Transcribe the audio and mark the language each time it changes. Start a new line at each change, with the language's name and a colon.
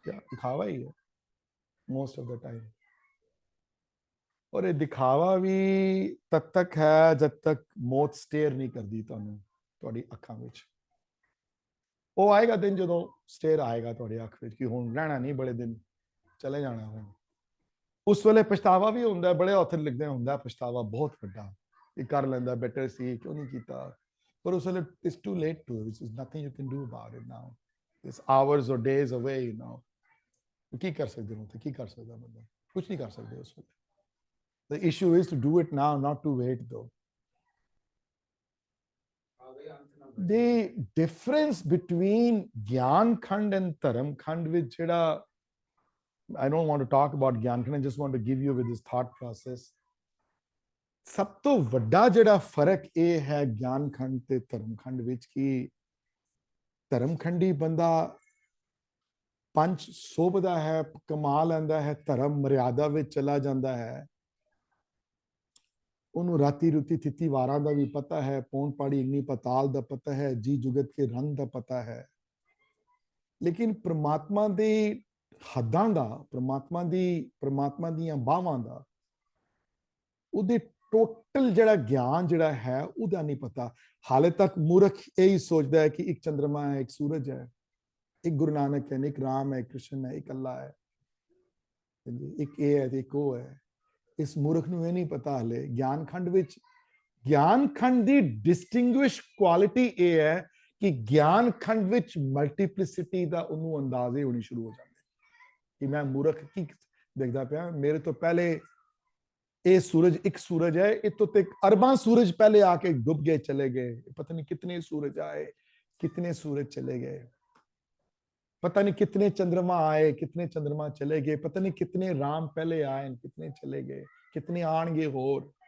Hindi: दिखावा ही है
English: most of the time.
Hindi: और ये दिखावा भी तब तक है जब तक मौत स्टेयर नहीं करती
Punjabi: ਤੁਹਾਨੂੰ ਤੁਹਾਡੀ ਅੱਖਾਂ ਵਿੱਚ. ਉਹ ਆਏਗਾ ਦਿਨ ਜਦੋਂ ਸਟੇਅਰ ਆਏਗਾ ਤੁਹਾਡੀ ਅੱਖ ਵਿੱਚ ਕਿ ਹੁਣ ਰਹਿਣਾ ਨਹੀਂ, ਬੜੇ ਦਿਨ ਚਲੇ ਜਾਣਾ ਹੁਣ. ਉਸ ਵੇਲੇ ਪਛਤਾਵਾ ਵੀ ਹੁੰਦਾ, ਬੜੇ ਔਥਰ ਲਿਖਦੇ ਹੁੰਦਾ ਪਛਤਾਵਾ ਬਹੁਤ ਵੱਡਾ ਕਿ ਕਰ ਲੈਂਦਾ, ਬੈਟਰ ਸੀ, ਕਿਉਂ ਨਹੀਂ ਕੀਤਾ. ਪਰ ਉਸ ਵੇਲੇ
English: it's too late to it. There's nothing you can do about it now. It's hours or days away, you know.
Punjabi: ਕੀ ਕਰ ਸਕਦੇ ਹੋ? ਕੀ ਕਰ ਸਕਦਾ ਬੰਦਾ? ਕੁਝ ਨਹੀਂ ਕਰ ਸਕਦੇ ਉਸ ਵੇਲੇ.
English: The issue is to do it now, not to wait though. The difference between Gyan Khand and Dharam Khand
Punjabi: ਵਿੱਚ ਜਿਹੜਾ,
English: I don't want to talk about Gyan Khand, I just want to give you with this thought process.
Punjabi: ਸਭ ਤੋਂ ਵੱਡਾ ਜਿਹੜਾ ਫਰਕ ਇਹ ਹੈ ਗਿਆਨ ਖੰਡ ਤੇ ਧਰਮ ਖੰਡ ਵਿੱਚ ਕਿ ਧਰਮ ਖੰਡੀ ਬੰਦਾ ਪੰਜ ਸੋਭਦਾ ਹੈ, ਕਮਾ ਲੈਂਦਾ ਹੈ, ਧਰਮ ਮਰਿਆਦਾ ਵਿੱਚ ਚਲਾ ਜਾਂਦਾ ਹੈ. ਉਹਨੂੰ ਰਾਤੀ ਰੁਤੀ ਥਿਤੀ ਵਾਰਾਂ ਦਾ ਵੀ ਪਤਾ ਹੈ, ਪੌਣ ਪਾੜੀ ਅਗਨੀ ਪਤਾਲ ਦਾ ਪਤਾ ਹੈ, ਜੀ ਜੁਗਤ ਕੇ ਰੰਗ ਦਾ ਪਤਾ ਹੈ. ਲੇਕਿਨ ਪ੍ਰਮਾਤਮਾ ਦੇ ਹੱਦਾਂ ਦਾ, ਪ੍ਰਮਾਤਮਾ ਦੀਆਂ ਬਾਹਾਂ ਦਾ, ਉਹਦੇ ਟੋਟਲ ਜਿਹੜਾ ਗਿਆਨ ਜਿਹੜਾ ਹੈ ਉਹਦਾ ਨਹੀਂ ਪਤਾ. ਹਾਲੇ ਤੱਕ ਮੂਰਖ ਇਹੀ ਸੋਚਦਾ ਹੈ ਕਿ ਇੱਕ ਚੰਦਰਮਾ ਹੈ, ਇੱਕ ਸੂਰਜ ਹੈ, ਇੱਕ ਗੁਰੂ ਨਾਨਕ ਹੈ, ਇੱਕ ਰਾਮ ਹੈ, ਕ੍ਰਿਸ਼ਨ ਹੈ, ਇੱਕ ਅੱਲਾ ਹੈ, ਇੱਕ ਇਹ ਹੈ ਤੇ ਇੱਕ ਉਹ ਹੈ. ਇਸ ਮੂਰਖ ਨੂੰ ਇਹ ਨਹੀਂ ਪਤਾ ਹਾਲੇ. ਗਿਆਨ ਖੰਡ ਵਿੱਚ, ਗਿਆਨ ਖੰਡ ਦੀ ਡਿਸਟਿੰਗੁਇਸ਼ ਕੁਆਲਿਟੀ ਇਹ ਹੈ ਕਿ ਗਿਆਨ ਖੰਡ ਵਿੱਚ ਮਲਟੀਪਲਿਸਿਟੀ ਦਾ ਉਹਨੂੰ ਅੰਦਾਜ਼ੇ ਹੋਣੀ ਸ਼ੁਰੂ ਹੋ ਜਾਂਦੇ. ਕਿ ਮੈਂ ਮੂਰਖ ਕੀ ਦੇਖਦਾ ਪਿਆ, ਮੇਰੇ ਤੋਂ ਪਹਿਲੇ ਇਹ ਸੂਰਜ ਇੱਕ ਸੂਰਜ ਹੈ, ਇਹ ਤੋਂ ਤੇ ਅਰਬਾਂ ਸੂਰਜ ਪਹਿਲੇ
Hindi: ਆके डूब गए चले गए, पता नहीं कितने सूरज आए कितने सूरज चले गए, पता नहीं कितने चंद्रमा आए कितने चंद्रमा चले गए, पता नहीं कितने राम पहले आए कितने चले गए, कितने आएंगे होर,